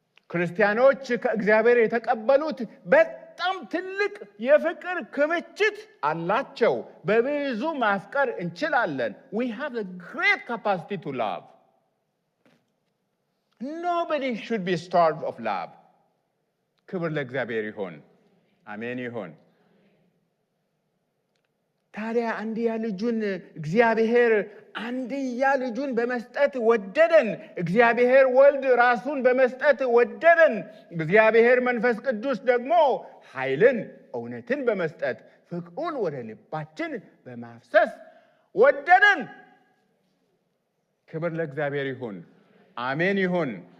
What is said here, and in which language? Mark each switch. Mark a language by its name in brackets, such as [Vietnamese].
[Amharic] ክርስቲያኖች ከእግዚአብሔር የተቀበሉት በጣም ትልቅ የፍቅር ክምችት አላቸው። በብዙ ማፍቀር እንችላለን። [English] We have a great capacity to love. Nobody should be starved of love. [Amharic] ክብር ለእግዚአብሔር ይሁን። አሜን ይሁን። ታዲያ አንድያ ልጁን እግዚአብሔር አንድያ ልጁን በመስጠት ወደደን። እግዚአብሔር ወልድ ራሱን በመስጠት ወደደን። እግዚአብሔር መንፈስ ቅዱስ ደግሞ ኃይልን እውነትን በመስጠት ፍቅሩን ወደ ልባችን በማፍሰስ ወደደን። ክብር ለእግዚአብሔር ይሁን። አሜን ይሁን።